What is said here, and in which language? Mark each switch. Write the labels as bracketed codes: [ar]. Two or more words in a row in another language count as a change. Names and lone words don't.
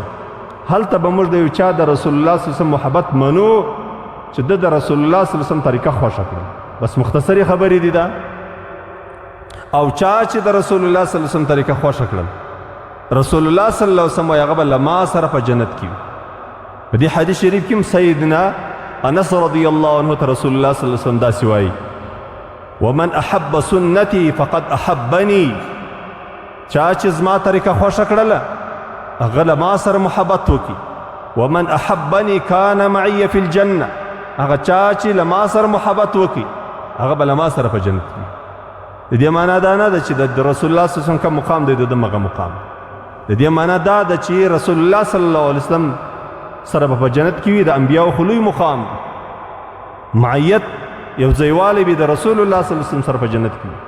[ps] هلته به موږ د یو چا د رسول الله [ar] صلی الله علیه وسلم [ps] محبت منو چې د رسول الله [ar] صلی الله علیه وسلم [ps] طریقه خوښه کړو. بس مختصرې خبرې دي دا. او چا چې د رسول الله [ar] صلی الله علیه وسلم [ps] طریقه خوښه کړل، رسول الله [ar] صلی الله علیه وسلم [ps] وایي هغه به له ما سره په جنت کې وي. په دې حدیث شریف کې هم سیدنا انس [ar] رضی الله عنه [ps] ته رسول الله [ar] صلی الله علیه وسلم [ps] داسې وایي [ar] ومن احب سنتي فقد احبني، [ps] چا چې زما طریقه خوښه کړله هغه له ما سره محبت وکړي. [ar] ومن احبني كان معي في الجنه، [ps] هغه چا چې له ما سره محبت وکړي هغه به له ما سره په جنت کې. د دې معنا دا نه ده چې د رسول الله [ar] صلی الله علیه وسلم [ps] کوم مقام دی د ده هغه مقام. د دې معنا دا ده چې رسول الله [ar] صلی الله علیه وسلم [ps] سره به په جنت کې وي، د انبیاو خو لوی مقام دی، معیت یو ځایوالی به د رسول الله [ar] صلی الله علیه وسلم [ps] سره په جنت کې وي.